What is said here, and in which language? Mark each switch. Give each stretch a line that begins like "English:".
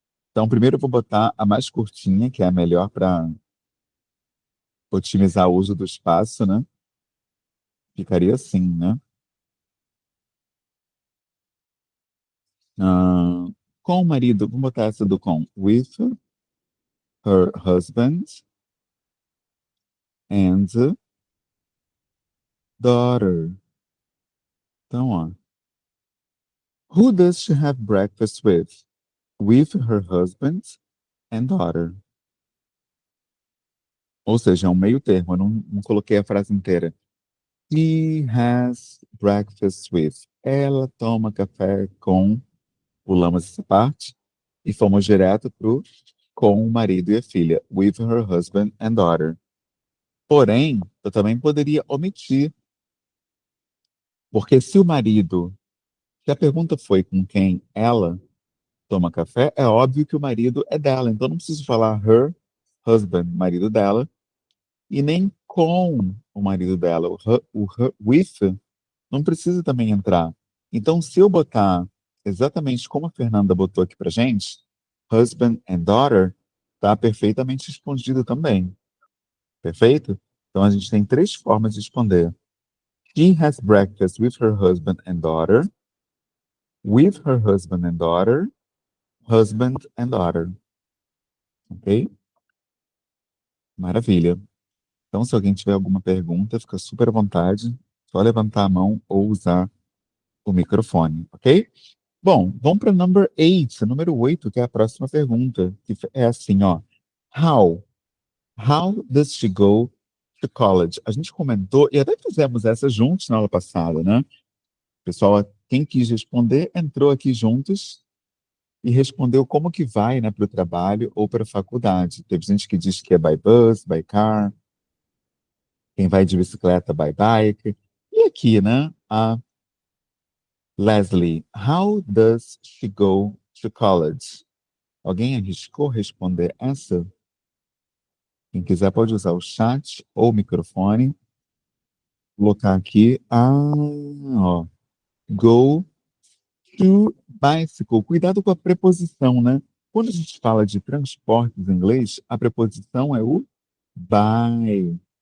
Portuguese: Então, primeiro eu vou botar a mais curtinha, que é a melhor para otimizar o uso do espaço, né? Ficaria assim, né? Ah, com o marido, vamos botar essa do com.
English: With her husband and daughter. Então, ó. Who does she have breakfast with? With her husband and daughter.
Portuguese: Ou seja, é um meio termo, eu não coloquei a frase inteira.
English: She has breakfast with.
Portuguese: Ela toma café com, pulamos essa parte e fomos direto pro com o marido e a filha.
English: With her husband and daughter.
Portuguese: Porém, eu também poderia omitir, porque se o marido, se a pergunta foi com quem ela toma café, é óbvio que o marido é dela. Então não preciso falar her husband, marido dela, e nem com o marido dela. O with não precisa também entrar. Então, se eu botar exatamente como a Fernanda botou aqui pra gente,
English: husband and daughter,
Portuguese: tá perfeitamente respondido também. Perfeito? Então, a gente tem três formas de responder.
English: She has breakfast with her husband and daughter, with her husband and daughter, husband and daughter.
Portuguese: Ok? Maravilha. Então, se alguém tiver alguma pergunta, fica super à vontade. Só levantar a mão ou usar o microfone, ok? Bom, vamos para number 8, número 8, que é a próxima pergunta, que é assim, ó.
English: How? How does she go to college?
Portuguese: A gente comentou, e até fizemos essa juntos na aula passada, né? Pessoal, quem quis responder, entrou aqui juntos e respondeu como que vai, né, para o trabalho ou para a faculdade. Teve gente que diz que é
English: by bus, by car,
Portuguese: quem vai de bicicleta,
English: by bike.
Portuguese: E aqui, né, a Leslie,
English: how does she go to college?
Portuguese: Alguém arriscou responder essa? Quem quiser pode usar o chat ou o microfone. Colocar aqui.
English: Ó. Go to bicycle.
Portuguese: Cuidado com a preposição, né? Quando a gente fala de transportes em inglês, a preposição é o by.